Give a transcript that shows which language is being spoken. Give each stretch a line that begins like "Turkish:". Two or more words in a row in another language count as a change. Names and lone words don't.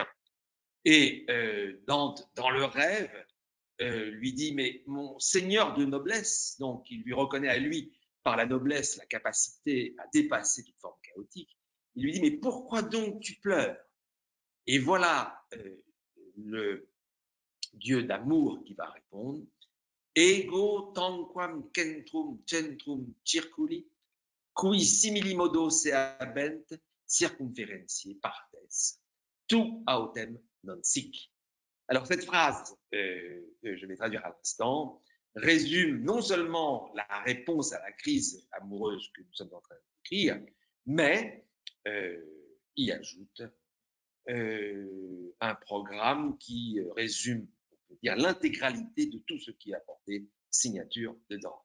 French: Et Dante, dans le rêve, lui dit: mais mon seigneur de noblesse, donc il lui reconnaît à lui par la noblesse la capacité à dépasser toute forme chaotique, il lui dit: mais pourquoi donc tu pleures? Et voilà le Dieu d'amour qui va répondre:
Latin: Ego tanquam centrum circuli, cui simili modo seabent circumferentiae partes, tu autem non sic.
French: Alors cette phrase, que je vais traduire à l'instant, résume non seulement la réponse à la crise amoureuse que nous sommes en train d'écrire, mais y ajoute un programme qui résume, on peut dire, l'intégralité de tout ce qui a porté signature de Dante.